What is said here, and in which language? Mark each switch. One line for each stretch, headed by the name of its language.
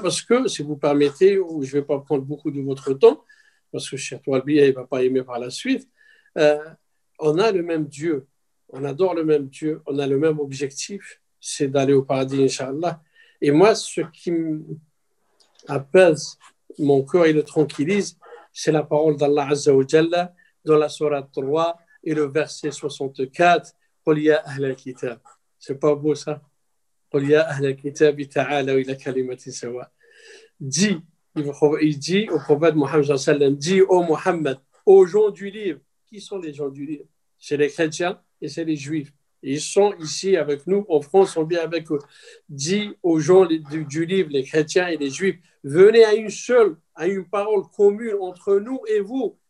French: Parce que, si vous permettez, je ne vais pas prendre beaucoup de votre temps, parce que Cheikh Toualbi ne va pas aimer par la suite, on a le même Dieu, on adore le même Dieu, on a le même objectif, c'est d'aller au paradis, Inch'Allah. Et moi, ce qui apaise mon cœur et le tranquillise, c'est la parole d'Allah Azza wa Jalla dans la sourate 3 et le verset 64.
Arabic: قل يا أهل الكتاب.
French: C'est pas beau ça?
Arabic: قل يا أهل الكتاب تعالوا إلى كلمة سواء.
French: Dis, il dit au prophète Mohammed sallallahu alayhi wa sallam, dis ô Mohammed, aux gens du livre. Qui sont les gens du livre? C'est les chrétiens et c'est les juifs. Ils sont ici avec nous, en France, on vient avec eux. Dis aux gens du livre, les chrétiens et les juifs, venez à une parole commune entre nous et vous.